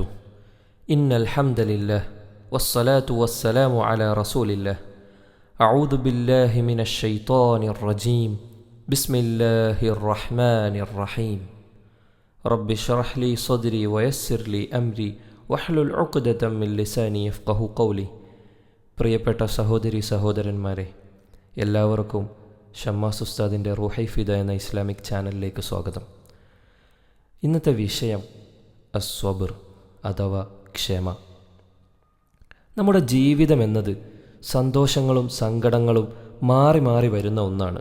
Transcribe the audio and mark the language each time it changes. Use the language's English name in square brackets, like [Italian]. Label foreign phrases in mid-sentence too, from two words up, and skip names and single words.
[Arabic] إن الحمد لله والصلاة والسلام على رسول الله. أعوذ بالله من الشيطان الرجيم. بسم الله الرحمن الرحيم. رب اشرح لي صدري ويسر لي أمري واحلل عقدة من لساني يفقهوا قولي. [Malayalam] പ്രിയപ്പെട്ട സഹോദരി സഹോദരന്മാരെ, എല്ലാവർക്കും ഷമ്മാസ് ഉസ്താദിൻ്റെ റൂഹൈഫിദ എന്ന ഇസ്ലാമിക് ചാനലിലേക്ക് സ്വാഗതം. ഇന്നത്തെ വിഷയം അസ്വബർ അഥവാ ക്ഷമ. നമ്മുടെ ജീവിതം എന്നത് സന്തോഷങ്ങളും സങ്കടങ്ങളും മാറി മാറി വരുന്ന ഒന്നാണ്.